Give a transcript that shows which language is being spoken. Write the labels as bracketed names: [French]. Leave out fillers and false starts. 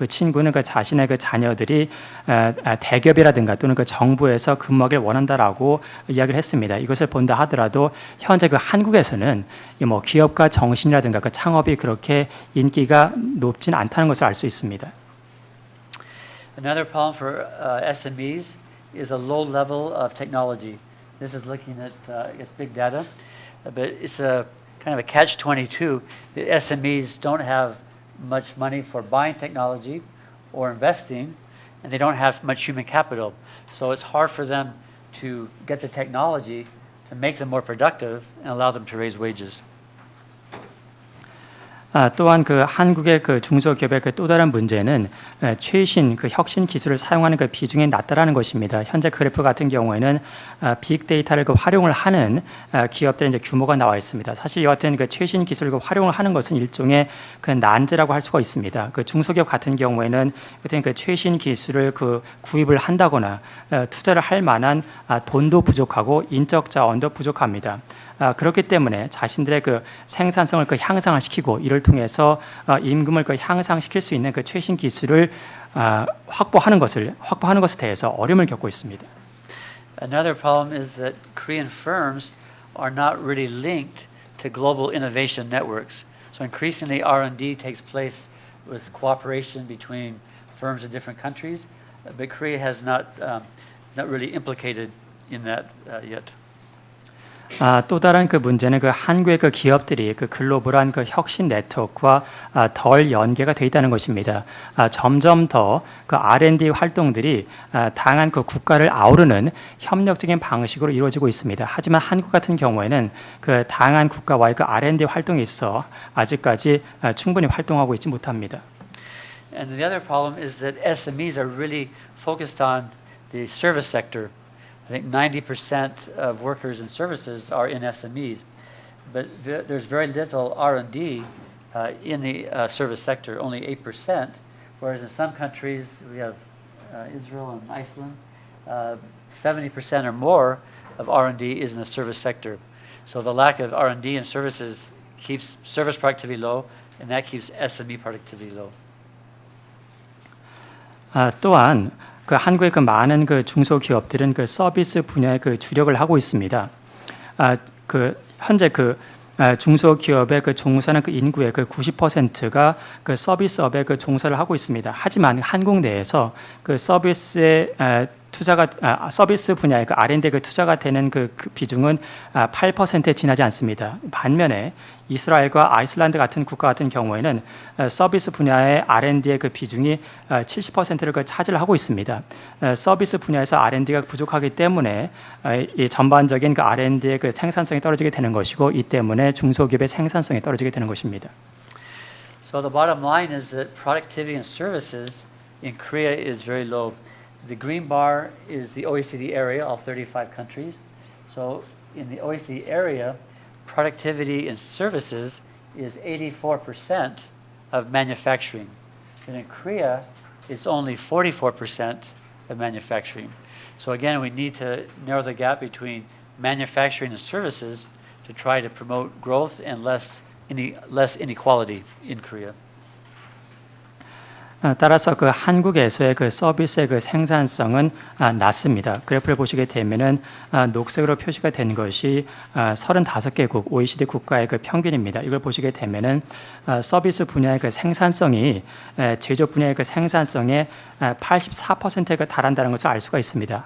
[Korean] 친구는 자신의 자녀들이 대기업이라든가 또는 정부에서 근무하길 원한다라고 이야기를 했습니다. 이것을 본다 하더라도 현재 한국에서는 기업가 정신이라든가 창업이 그렇게 인기가 높진 않다는 것을 알 수 있습니다. [English] Another problem for SMEs is a low level of technology. This is looking at, I guess, big data, but it's a kind of a catch-22. The SMEs don't have much money for buying technology or investing, and they don't have much human capital. So it's hard for them to get the technology to make them more productive and allow them to raise wages. [Korean] 또한 한국의 중소기업의 또 다른 문제는 최신 혁신 기술을 사용하는 비중이 낮다라는 것입니다. 현재 그래프 같은 경우에는 빅데이터를 활용을 하는 기업들의 이제 규모가 나와 있습니다. 사실 이 같은 최신 기술을 활용을 하는 것은 일종의 난제라고 할 수가 있습니다. 중소기업 같은 경우에는 최신 기술을 구입을 한다거나 투자를 할 만한 돈도 부족하고 인적 자원도 부족합니다. 그렇기 때문에 자신들의 생산성을 향상을 시키고 이를 통해서 임금을 향상시킬 수 있는 최신 기술을 확보하는 것에 대해서 어려움을 겪고 있습니다. [English] Another problem is that Korean firms are not really linked to global innovation networks. So increasingly R&D takes place with cooperation between firms in different countries, but Korea is not really implicated in that yet. [Korean] 또 다른 문제는 한국의 기업들이 글로벌한 혁신 네트워크와 덜 연계가 되어 있다는 것입니다. 점점 더 R&D 활동들이 다양한 국가를 아우르는 협력적인 방식으로 이루어지고 있습니다. 하지만 한국 같은 경우에는 다양한 국가와의 R&D 활동이 있어 아직까지 충분히 활동하고 있지 못합니다. [English] And the other problem is that SMEs are really focused on the service sector. I think 90% of workers in services are in SMEs, but there's very little R&D in the service sector, only 8%, whereas in some countries, we have Israel and Iceland, 70% or more of R&D is in the service sector. So the lack of R&D in services keeps service productivity low, and that keeps SME productivity low. [Korean] 또한 그 한국의 그 많은 그 중소기업들은 그 서비스 분야에 그 주력을 하고 있습니다. 그 현재 그 중소기업의 그 종사하는 그 인구의 그 90%가 그 서비스업에 그 종사를 하고 있습니다. 하지만 한국 내에서 그 서비스에 투자가 서비스 분야의 그 R&D에 그 투자가 되는 그 비중은 8%에 지나지 않습니다. 반면에 이스라엘과 아이슬란드 같은 국가 같은 경우에는 서비스 분야의 R&D의 그 비중이 70%를 그 차지를 하고 있습니다. 서비스 분야에서 R&D가 부족하기 때문에 이 전반적인 그 R&D의 그 생산성이 떨어지게 되는 것이고, 이 때문에 중소기업의 생산성이 떨어지게 되는 것입니다. [English] So the bottom line is that productivity in services in Korea is very low. The green bar is the OECD area, all 35 countries. So in the OECD area, productivity in services is 84% of manufacturing. And in Korea, it's only 44% of manufacturing. So again, we need to narrow the gap between manufacturing and services to try to promote growth and less inequality in Korea. [Korean] 따라서 그 한국에서의 그 서비스의 그 생산성은 낮습니다. 그래프를 보시게 되면은 녹색으로 표시가 된 것이 35개국 OECD 국가의 그 평균입니다. 이걸 보시게 되면은 서비스 분야의 그 생산성이 제조업 분야의 그 생산성의 84%에 달한다는 것을 알 수가 있습니다.